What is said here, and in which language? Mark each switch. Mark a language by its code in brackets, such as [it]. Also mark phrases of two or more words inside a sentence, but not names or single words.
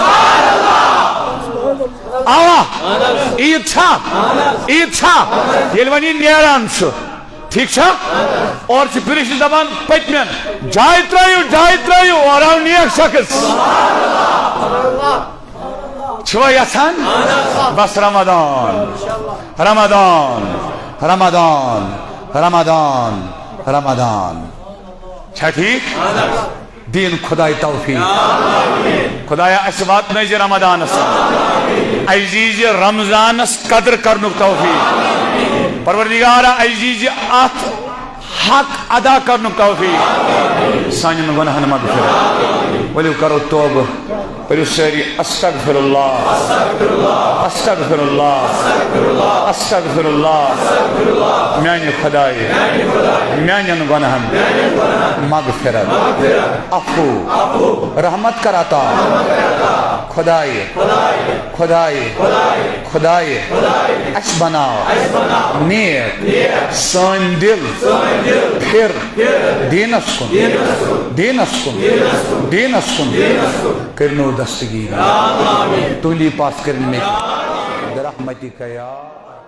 [ks] آوا عیٖد چھا ییٚلہِ وۄنۍ یہِ نیران چھُ ٹھیک چھا اور چھِ فرشتہٕ دپان پٔتمٮ۪ن جاے ترٲیِو اور آو نیک شخص چھوا یژھان بس رمضان چھا ٹھیک دین خدای توفیق خدایا اس واتنٲیزِ رمضانس اَسہِ دیٖزِ رمضانس قدر کرنُک توفیق پروردگارا اَسہِ دیٖزِ اتھ حق ادا کرنُک توفیق سانٮ۪ن گۄناہن مغفرت ؤلِو کرو توبہ پٔرِو سٲری [ar] استغفر اللہ استغفر اللہ استغفر اللہ [ks] میانہِ خدایہِ میانٮ۪ن گۄناہن مغفرت عفو رحمت کر عطا خدایہِ اَسہِ بناو نیک سٲنۍ دل پھر دینس کن کرنو دستگیر تُہنٛدی پاس کرن مےٚ برحمتک یا